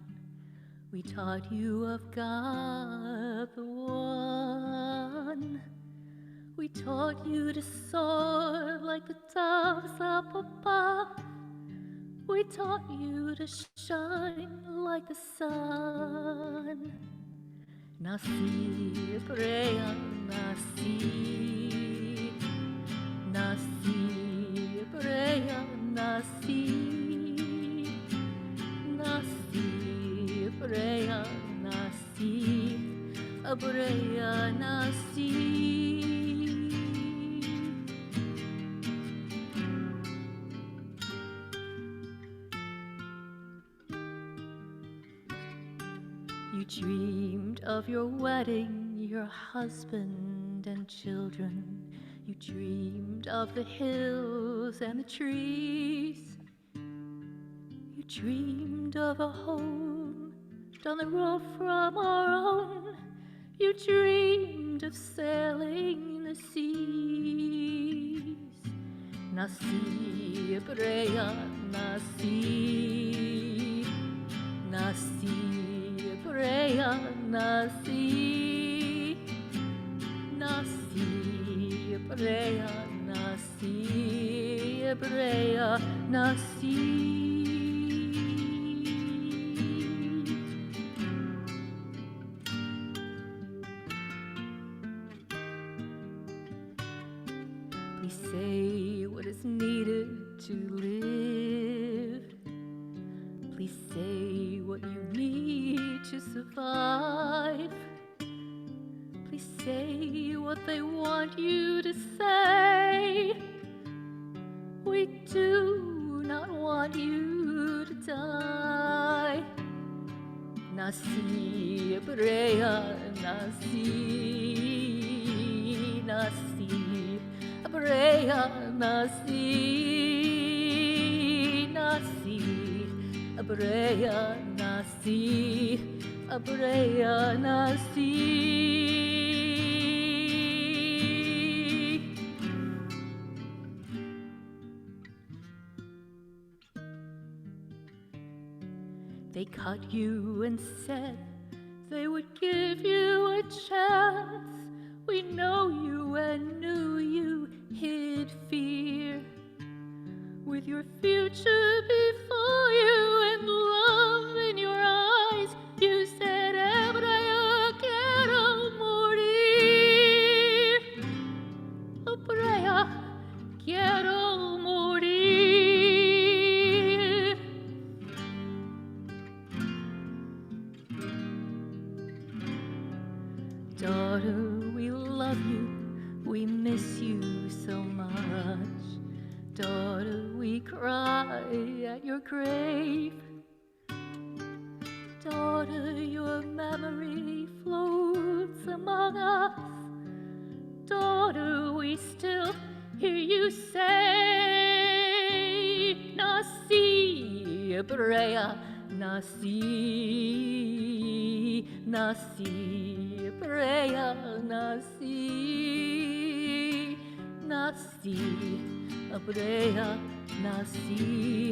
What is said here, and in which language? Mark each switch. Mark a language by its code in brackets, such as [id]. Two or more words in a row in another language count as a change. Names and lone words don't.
[en] We taught you of God the One. We taught you to soar like the doves up above. We taught you to shine like the sun. Nasi, Brea, Nasi. Nasi, Brea, Nasi. Nasi, Brea, Nasi. Brea, Nasi. You dreamed of your wedding, your husband and children. You dreamed of the hills and the trees. You dreamed of a home down the road from our own. You dreamed of sailing the seas. Nasi, Brea, Nasi. Nasi, Brea, Nasi. Nasi, Brea, Nasi. Brea, Nasi. Please say what is needed to live. Please say what you need to survive. Please say what they want you to say. We do not want you to die. Nasi, Brea, Nasi. Nasi, Brea, Nasi. Nasi, Brea, Nasi. Brea, Nasi. They cut you and said they would give you a chance. We know you and knew you hid fear. With your future before you and love in your eyes, you said, [es] Ebrea, quiero morir. Ebrea, quiero morir. [en] Daughter, we love you, we miss you so much. Daughter, we cry at your grave. Daughter, your memory floats among us. Daughter, we still hear you say, Nasi, Brea, Nasi. Nasi, Brea, Nasi. Nasi, Brea, Nasi.